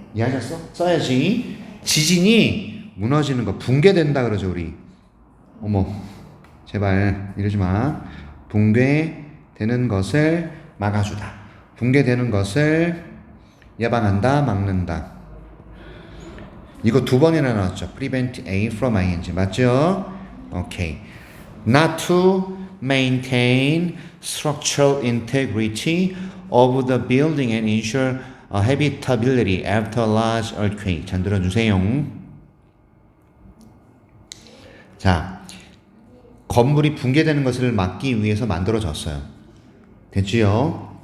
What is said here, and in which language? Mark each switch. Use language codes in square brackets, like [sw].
[ko] 이해하셨어? 써야지. 지진이 무너지는 거 붕괴된다 그러죠 우리. 어머 제발 이러지 마. 붕괴되는 것을 막아주다. 붕괴되는 것을 예방한다, 막는다. 이거 두 번이나 나왔죠. [en] prevent A from ing [ko] 맞죠? 오케이. [en] Not to maintain structural integrity of the building and ensure habitability after a large earthquake. [ko] 잘 들어주세요. 자, 건물이 붕괴되는 것을 막기 위해서 만들어졌어요. 됐지요?